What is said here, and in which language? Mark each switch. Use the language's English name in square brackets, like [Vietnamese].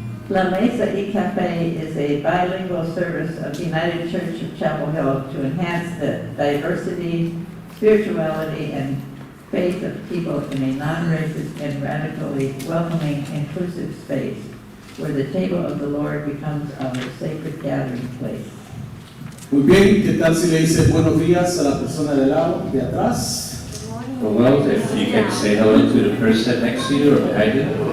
[English] La Mesa y Cafe is a bilingual service of the United Church of Chapel Hill to enhance the diversity, spirituality, and faith of people in a non-racist and radically welcoming, inclusive space where the table of the Lord becomes our sacred gathering place. [Spanish] Muy bien, ¿qué tal si le dice buenos días a la persona del lado, de atrás? [English] Well, if you can say hello to the person next to you or behind you.